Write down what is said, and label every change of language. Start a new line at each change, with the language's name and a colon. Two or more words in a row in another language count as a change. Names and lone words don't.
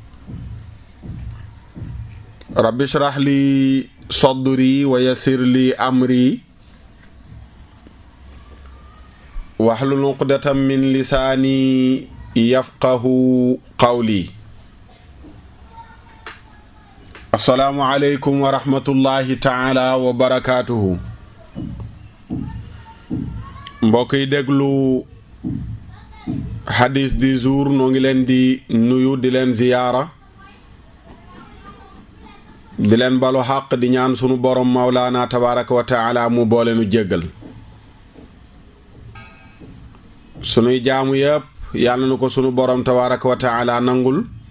Arabic: رب اشرح لي صدري ويسر لي أمري واحلل عقدة من لساني يفقه قولي. السلام عليكم ورحمة الله تعالى وبركاته.
Wolof: mbokk yi déglu hadith
French: du jour
Wolof: noo ngi leen di nuyu di leen ziyaara di leen balu xaq di ñaan sunu borom mawlaana
Arabic: تبارك وتعالى
Wolof: mu boole nu jéggal sunuy jaamu yëpp yàlla na ko sunu borom
Arabic: تبارك وتعالى
Wolof: nangul